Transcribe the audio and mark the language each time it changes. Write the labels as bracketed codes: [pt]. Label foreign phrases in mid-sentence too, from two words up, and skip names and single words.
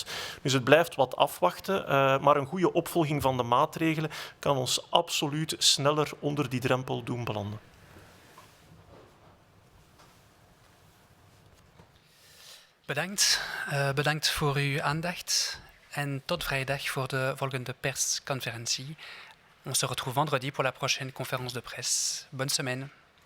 [nl] Dus het blijft wat afwachten, maar een goede opvolging van de maatregelen kan ons absoluut sneller onder die drempel doen belanden. Bedankt voor uw aandacht en tot vrijdag voor de volgende persconferentie. [fr] On se retrouve vendredi pour la prochaine conférence de presse. Bonne semaine.